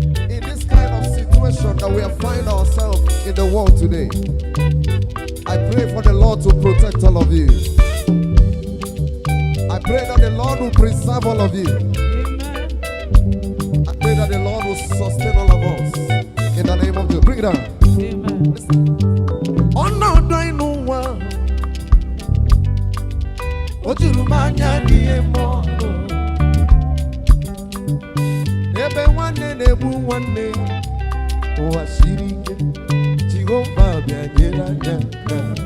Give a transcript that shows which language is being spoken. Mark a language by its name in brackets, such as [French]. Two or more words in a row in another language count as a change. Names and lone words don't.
[English] In this kind of situation that we have find ourselves in the world today, I pray for the Lord to protect all of you. I pray that the Lord will preserve all of you. Amen. I pray that the Lord will sustain all of us. In the name of Jesus. Bring it down. Amen. Listen. [Igbo] Ọnọdụ anyị n'ụwa, o juru m anya n'ihe m ọnụ. Ebe nwanne na-egbu nwanne, ụwa siri ike, Jehova bịa nyere anyị aka.